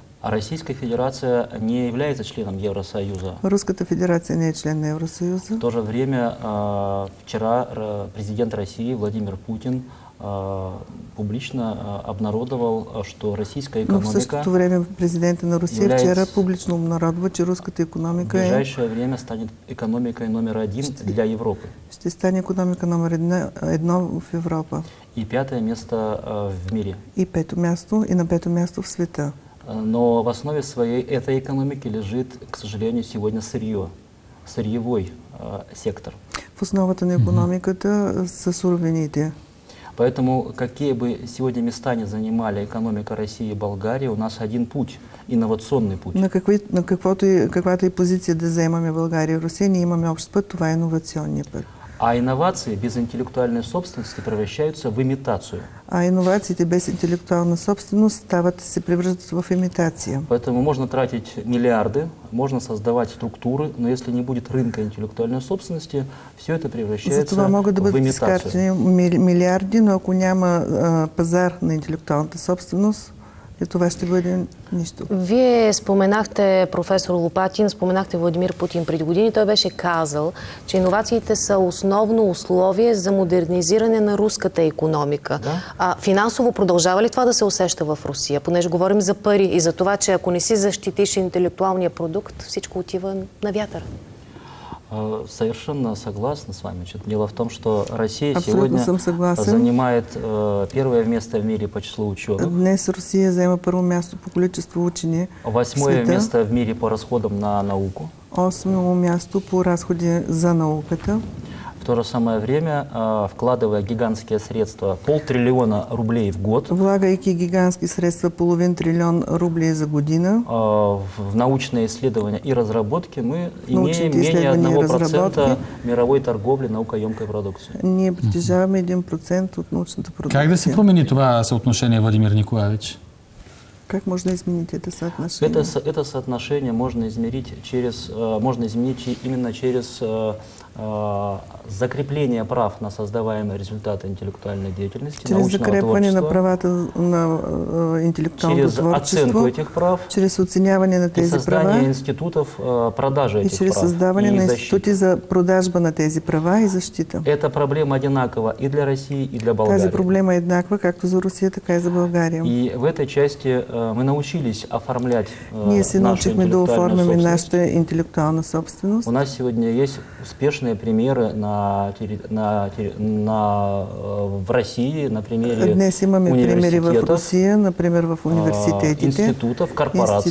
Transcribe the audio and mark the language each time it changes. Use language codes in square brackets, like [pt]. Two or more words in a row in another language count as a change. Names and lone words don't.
[ru] А Российская Федерация не является членом Евросоюза. [bg] Руската федерация не е член на Евросъюза. [ru] В то же время вчера президент России Владимир Путин публично обнародовал, что российская [bg] Но в [ru] экономика [bg] същото време президента на Русия [ru] является [bg] вчера публично обнародва, че руската [ru] в [bg] икономика [ru] ближайшее время станет экономикой номер один для Европы. [bg] ще стане икономика номер едно в Европа. [ru] И пятое место в мире. [bg] И пето място, и на пето място в света. [ru] Но в основе своей этой экономики лежит, к сожалению, сегодня сырье, сырьевой сектор. [bg] В основата на икономиката са суровините. [ru] Поэтому, какие бы сегодня места ни занимали экономика России и Болгарии, у нас один путь, инновационный путь. [bg] На каквато и позиция да заемаме България и Русия, ние имаме общ път, това е иновационният път. [ru] А инновации без интеллектуальной собственности превращаются в имитацию. [bg] А иновациите без интелектуална собственост се превръщат в имитация. [ru] Поэтому можно тратить миллиарды, можно создавать структуры, но если не будет рынка интеллектуальной собственности, все это превращается [bg] Затова могат да [ru] в [bg] бъдат [ru] имитацию. [bg] изкарчени милиарди, но ако няма пазар на интелектуалната собственост, и това ще бъде нищо. Вие споменахте професор Лопатин, споменахте Владимир Путин преди години. Той беше казал, че иновациите са основно условие за модернизиране на руската икономика. Да. Финансово продължава ли това да се усеща в Русия? Понеже говорим за пари и за това, че ако не си защитиш интелектуалния продукт, всичко отива на вятъра. [ru] Совершенно согласна с вами. Дело в том, что Россия [bg] Абсолютно [ru] сегодня занимает первое место в мире по числу ученых. [bg] Днес Русия заема първо място по количество учени. [ru] 8-е место в мире по расходам на науку. [bg] 8-о място по разходи за науката. [ru] В то же самое время, вкладывая гигантские средства, 500 триллиона рублей в год, [bg] влагайки гигантски средства, 500 триллион рублей за година, [ru] в научные исследования и разработки, мы имеем менее 1% мировой торговли наукоемкой продукции. [bg] Ние притежаваме 1% от научната продукция. Как да се промени това съотношение, Владимир Николаевич? [ru] Как можно изменить это соотношение? Это соотношение можно изменить именно через закрепление прав на создаваемые результаты интеллектуальной деятельности, [bg] через закрепване на правата на интеллектуалното творчество, [ru] оценку этих прав, [bg] через оценяване на тези [ru] и создание [bg] права, [ru] институтов продажи этих [bg] и через [ru] прав, [bg] създаване [ru] и [bg] на [ru] защиты. [bg] институти за продажба на тези права и защита. [ru] Эта проблема одинакова и для России, и для Болгарии. [bg] Тази проблема е еднаква както за Русия, така и за България. [ru] И в этой части мы научились оформлять [bg] Ние се [ru] нашу [bg] научихме да [ru] интеллектуальную [bg] оформяме [ru] собственность. [bg] нашата интелектуална собственост. [ru] У нас сегодня есть успешные примеры в России, на примере [bg] Днес имаме примери в [ru] университетов, [bg] Русия, например в университетите, [ru] институтов, корпораций.